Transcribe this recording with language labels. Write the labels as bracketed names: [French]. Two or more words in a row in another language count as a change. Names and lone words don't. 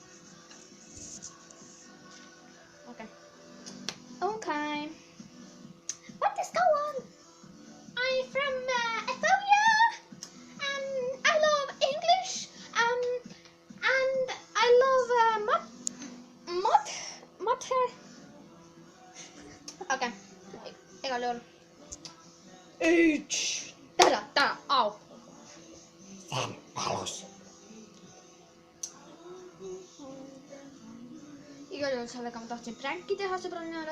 [English] Okay. Okay. What is going on? I'm from Estonia. I love English. And I love math. [Estonian] Okay. Igal juhul. Täna, au. See on valus. Igal juhul sellega ma tahtsin pränki teha sõbrannale.